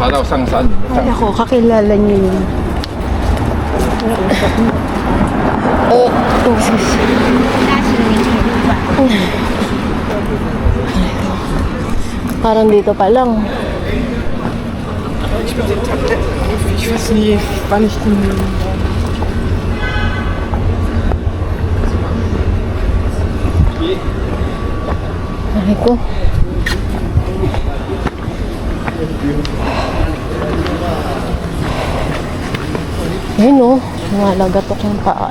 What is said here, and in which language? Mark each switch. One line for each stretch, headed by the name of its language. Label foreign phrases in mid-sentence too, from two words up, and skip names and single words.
Chinese: 上山，你们上
Filipino: Ay, ako, kakilala niyo yun. Oh, sus. Parang dito pa lang.
German: Ich weiß nie, wann ich den.
Filipino: Ay ko. Ayun o, lumalagatok yung paa.